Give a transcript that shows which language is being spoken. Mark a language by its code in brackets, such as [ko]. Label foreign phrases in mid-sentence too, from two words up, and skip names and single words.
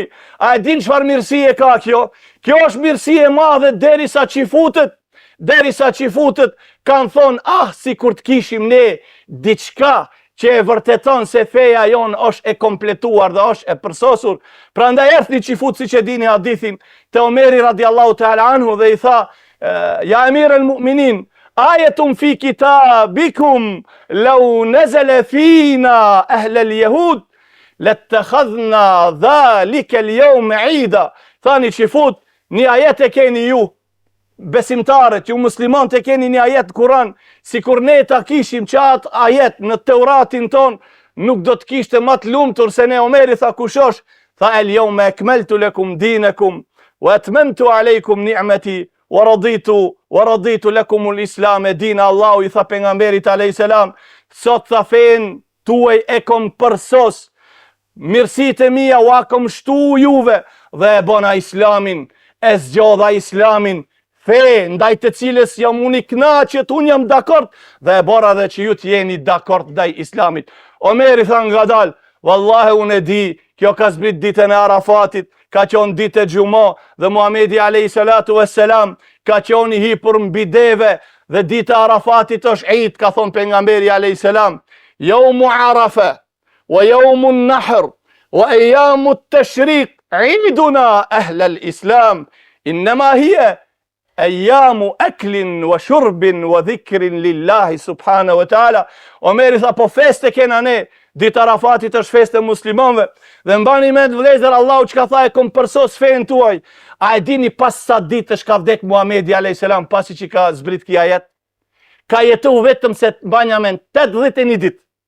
[sq] A e din çfarë mirësie ka kjo? Kjo është mirësie e madhe derisa çifutët kanë thonë, si kur të kishim ne diçka që e vërteton se feja jon është e kompletuar dhe është e përsosur. Prandaj erdhi çifut, siç e dini hadithin, te Omeri [ar] رضي الله تعالى عنه [sq] dhe i tha: [ar] "يا أمير المؤمنين آية في كتابكم لو نزلت فينا أهل اليهود لاتخذنا ذلك اليوم عيدا." [sq] Thani çifut, një ajet e keni ju, besimtarët, ju muslimanët e keni një ajet Kur'an, si kur ne ta kishim qatë ajet në Teuratin ton, nuk do të kishte më të lumtur se ne. Omeri tha, kush është? Tha, [ar] اليوم أكملت لكم دينكم وأتممت عليكم نعمتي ورضيت لكم الإسلام دينا. [sq] Allahu i tha pejgamberit [ar] عليه السلام, [sq] sot tha fen tuaj e kom përsos mirësitë e mia u kom shtu juve dhe e bëna islamin, e zgjodha islamin, fe ndaj të cilës jam unë i kënaqur, unë jam dakord dhe e bëra dhe që ju të jeni dakord ndaj islamit. Omeri tha ngadal, vallahi unë e di, kjo ka zbrit ditën e Arafatit, ka qenë ditë e Xhumë dhe Muhamedi [ar] عليه الصلاة والسلام [sq] ka qenë i hipur mbi deve dhe dita e Arafatit është Eid, ka thonë pejgamberi [ar] عليه السلام, يوم عرفة ويوم النحر وأيام التشريق عيدنا أهل الإسلام إنما هي أيام أكل وشرب وذكر لله سبحانه وتعالى. [sq] Omeri tha, po feste kena ne, dita Arafatit është feste muslimanve, dhe mbani mend vëllezër, Allahu çka tha e kom përsos fen tuaj. A e dini pas sa ditësh ka vdek Muhamedi [ar] عليه السلام [sq] pasi që ka zbrit kia ajet? Ka jetu vetëm se banja men 81 ditë.